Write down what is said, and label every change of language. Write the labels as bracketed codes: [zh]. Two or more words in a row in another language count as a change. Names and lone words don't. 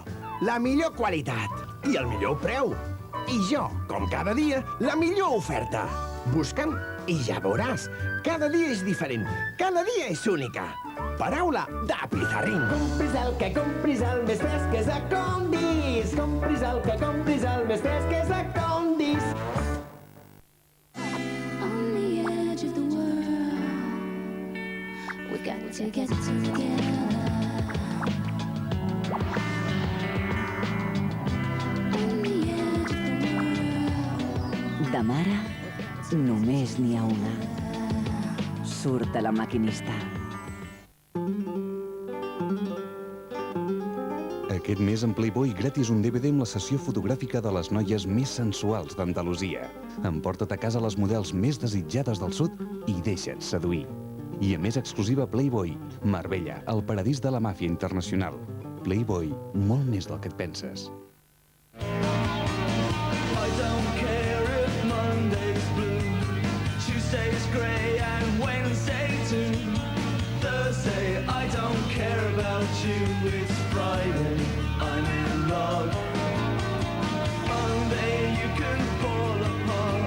[ca] La millor qualitat i el millor preu. I jo, com cada dia, la millor oferta. Busca'm i ja veuràs. Cada dia és diferent. Cada dia és única. Paraula de Pizarrín. Compris el que compris, el més fresc és a Condis. Compris el que compris, el més fresc és a Condis. [en] On the edge of the world, we've got to get together. On the edge of the world. [ca] De mare, només n'hi ha una. Surt a La Maquinista. Aquest mes en Playboy gratis un DVD amb la sessió fotogràfica de les noies més sensuals d'Andalusia. Emporta't a casa les models més desitjades del sud i deixa't seduir. I a més exclusiva Playboy, Marbella, el paradís de la màfia internacional. Playboy, molt més del que et penses. [en] I don't care if Monday's blue, Tuesday's grey and Wednesday too. Thursday, I don't care about you, it's Friday, I'm in love. Monday, you can fall apart.